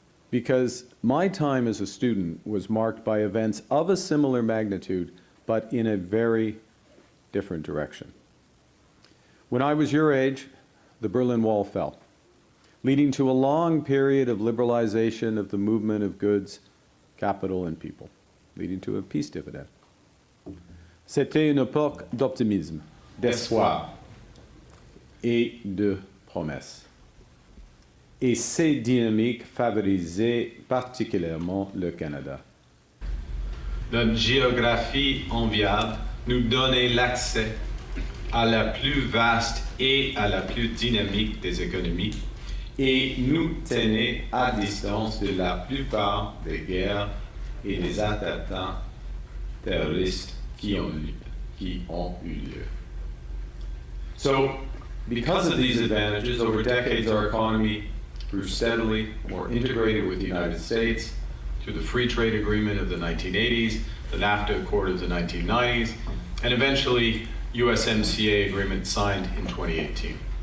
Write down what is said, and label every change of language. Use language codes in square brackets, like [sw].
[en] Because my time as a student was marked by events of a similar magnitude, but in a very different direction. When I was your age, the Berlin Wall fell, leading to a long period of liberalization of the movement of goods, capital, and people, leading to a peace dividend. [fr] C'était une époque d'optimisme, d'espoir et de promesses. Et ces dynamiques favorisaient particulièrement le Canada. Notre géographie enviable nous donnait l'accès à la plus vaste et à la plus dynamique des économies et nous tenait à distance de la plupart des guerres et des attentats terroristes qui ont eu lieu. [en] So, because of these advantages, over decades our economy grew steadily more integrated with the United States through the Free Trade Agreement of the 1980s, the NAFTA Accord of the 1990s, and eventually USMCA agreement signed in 2018.